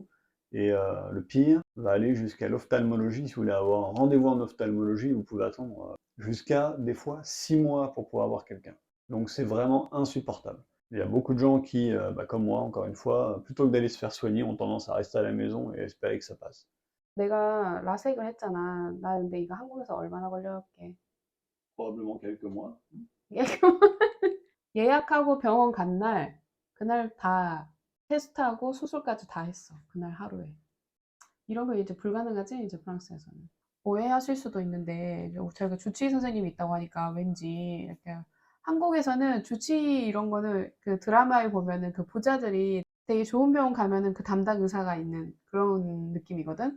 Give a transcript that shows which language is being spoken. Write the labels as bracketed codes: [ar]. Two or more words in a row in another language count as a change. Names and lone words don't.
[fr] Et le pire va aller jusqu'à l'ophtalmologie. Si vous voulez avoir un rendez-vous en ophtalmologie, vous pouvez attendre jusqu'à des fois 6 mois pour pouvoir voir quelqu'un. Donc c'est vraiment insupportable. Il y a beaucoup de gens qui, comme moi, encore une fois, plutôt que d'aller se faire soigner, ont tendance à rester à la maison et espérer que ça passe. [ko] 내가 라섹을 했잖아. 나 근데 이거 한국에서 얼마나 걸렸게. [fr] Probablement quelques mois. [ko] 예약하고 병원 간 날, 그날 다 테스트하고 수술까지 다 했어. 그날 하루에. 이런 거 이제 불가능하지? 이제 프랑스에서는. 오해하실 수도 있는데, 저희가 주치의 선생님이 있다고 하니까 왠지 이렇게 한국에서는 주치의 이런 거는 그 드라마에 보면은 그 부자들이 되게 좋은 병원 가면은 그 담당 의사가 있는 그런 느낌이거든?